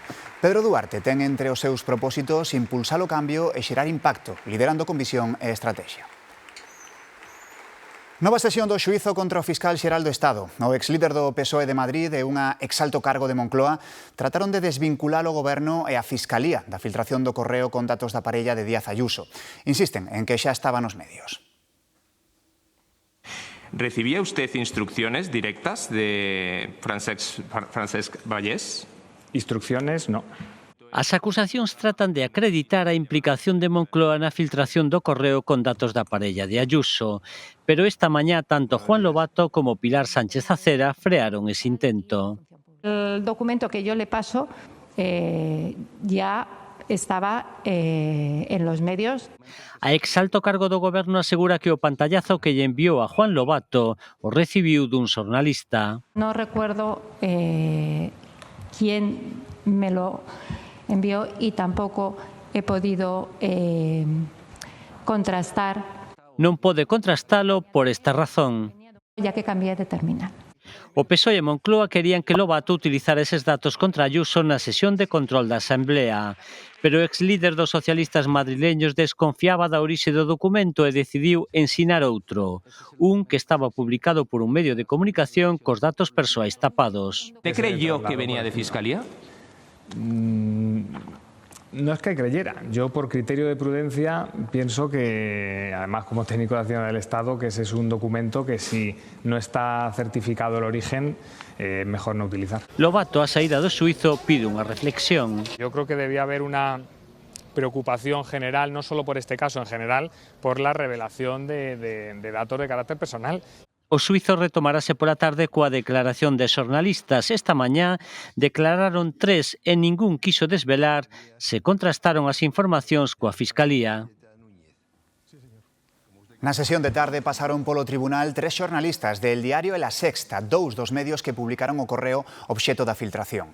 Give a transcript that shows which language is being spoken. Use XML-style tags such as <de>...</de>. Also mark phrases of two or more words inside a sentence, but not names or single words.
<gl>Pedro Duarte ten entre os seus propósitos impulsar o cambio e xerar impacto, liderando con visión e estrategia. Nova sesión do xuízo contra o fiscal xeral do Estado. O exlíder do PSOE de Madrid e unha exalto cargo de Moncloa trataron de desvincular o goberno e a Fiscalía da filtración do correo con datos da parella de Díaz Ayuso. Insisten en que xa estaba nos medios.</gl> <es>¿Recibía usted instrucciones directas de Francesc Vallès? Instrucciones, no.</es> <gl>As acusacións tratan de acreditar a implicación de Moncloa na filtración do correo con datos da parella de Ayuso, pero esta mañá tanto Juan Lobato como Pilar Sánchez Acera frearon ese intento.</gl> <es>El documento que yo le paso ya estaba en los medios.</es> <gl>A exalto cargo do goberno asegura que o pantallazo que lle enviou a Juan Lobato o recibiu dun xornalista.</gl> <es>No recuerdo quién me lo envió y tampoco he podido contrastar.</es> <gl>Non pode contrastalo por esta razón.</gl> <es>Ya que cambié de terminal.</es> <gl>O PSOE e Moncloa querían que Lobato utilizara eses datos contra Ayuso na sesión de control da Asamblea, pero o exlíder dos socialistas madrileños desconfiaba da orixe do documento e decidiu ensinar outro, un que estaba publicado por un medio de comunicación cos datos persoais tapados.</gl> <es>¿Te creyó que venía de Fiscalía? No es que creyera. Yo, por criterio de prudencia, pienso que, además como técnico de Hacienda del Estado, que ese es un documento que si no está certificado el origen, mejor no utilizar.</es> <gl>Lobato, a saída do xuízo, pide unha reflexión.</gl> <es>Yo creo que debía haber una preocupación general, no solo por este caso, en general, por la revelación de datos de carácter personal.</es> <gl>O xuízo retomarase pola tarde coa declaración de xornalistas. Esta mañá declararon 3 e ningún quiso desvelar se contrastaron as informacións coa Fiscalía. Na sesión de tarde pasaron polo tribunal 3 xornalistas del Diario e La Sexta, 2 dos medios que publicaron o correo obxeto da filtración.</gl>